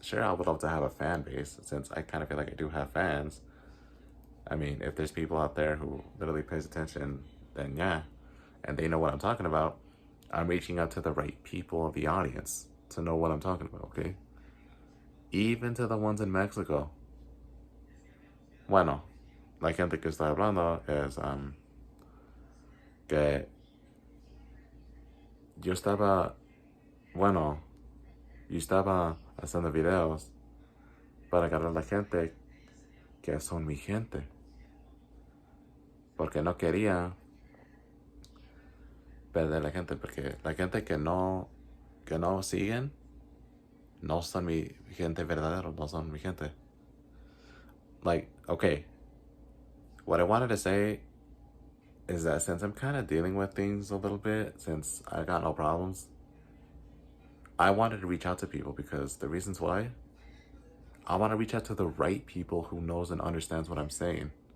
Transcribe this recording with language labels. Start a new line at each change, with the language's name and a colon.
English: Sure, I would love to have a fan base, since I kind of feel like I do have fans. I mean, if there's people out there who literally pays attention, then yeah, and they know what I'm talking about, I'm reaching out to the right people of the audience to know what I'm talking about, okay? Even to the ones in Mexico.
Spanish: Bueno, la gente que está hablando es que yo estaba, bueno, yo estaba haciendo videos para agarrar a la gente que son mi gente. Porque no quería perder la gente, porque la gente que no siguen no son mi gente verdadera, no son mi gente.
English: Like, okay, what I wanted to say is that since I'm kind of dealing with things a little bit, since I got no problems, I wanted to reach out to people because the reasons why, I want to reach out to the right people who knows and understands what I'm saying.